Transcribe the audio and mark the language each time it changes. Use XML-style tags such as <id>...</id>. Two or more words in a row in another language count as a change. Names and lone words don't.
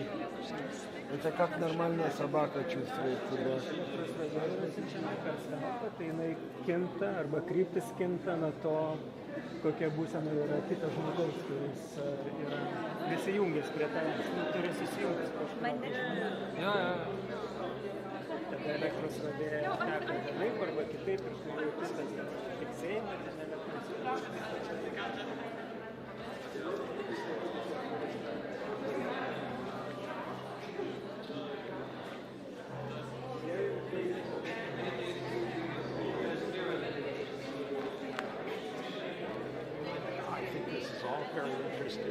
<ru>Это как нормальная собака чувствует себя.</ru> <lt>Tai jinai kinta arba kryptis kinta nuo to, kokia būsena yra kitas žmogaus, kuris yra prisijungęs prie tavęs, turi susijungęs kažką. Ja. Tada elektros srovė teka vienaip arba kitaip ir tu jauti tas tiksėjimą ir elektros srovė.</lt> <en>I think this is all very interesting.</en>